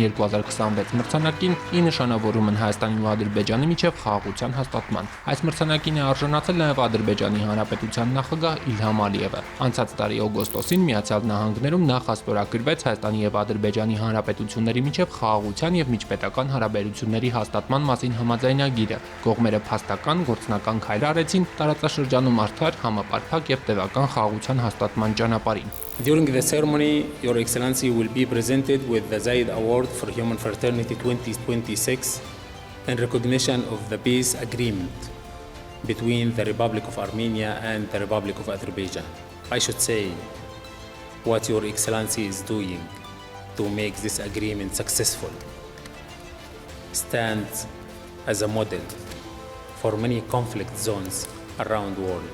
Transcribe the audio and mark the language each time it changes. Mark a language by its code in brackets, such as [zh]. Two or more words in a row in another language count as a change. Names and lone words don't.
[hy] 2026 մրցանակին՝ ի նշանավորում Հայաստանի ու Ադրբեջանի միջև խաղաղության հաստատման։ Այս մրցանակին է արժանացել նաև Ադրբեջանի Հանրապետության նախագահ Իլհամ Ալիևը։ Անցած տարի օգոստոսին Միացյալ Նահանգներում նախաստորագրվեց Հայաստանի եւ Ադրբեջանի Հանրապետությունների միջև խաղաղության եւ միջպետական հարաբերությունների հաստատման մասին համաձայնագիրը։ Կողմերը փաստական գործնական քայլ արեցին տարածաշրջանում արդար, համապարփակ եւ տևական խաղաղության հաստատման ճանապարհին։ [en] During the ceremony, Your Excellency will be presented with the Zaid Award for Human Fraternity 2026 in recognition of the peace agreement between the Republic of Armenia and the Republic of Azerbaijan. I should say what Your Excellency is doing to make this agreement successful stands as a model for many conflict zones around the world.